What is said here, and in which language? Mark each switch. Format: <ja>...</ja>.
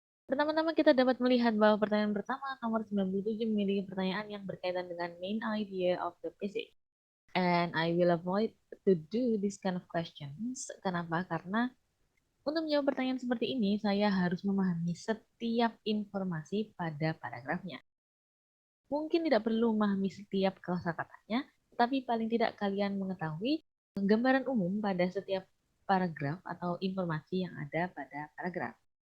<id>Pertama-tama kita dapat melihat bahwa pertanyaan pertama nomor 97 memiliki pertanyaan yang berkaitan dengan</id> <en>main idea of the passage. And I will avoid to do this kind of questions.</en> <id>Kenapa? Karena untuk menjawab pertanyaan seperti ini, saya harus memahami setiap informasi pada paragrafnya. Mungkin tidak perlu memahami setiap kosakatanya, tetapi paling tidak kalian mengetahui gambaran umum pada setiap paragraf atau informasi yang ada pada paragraf.</id>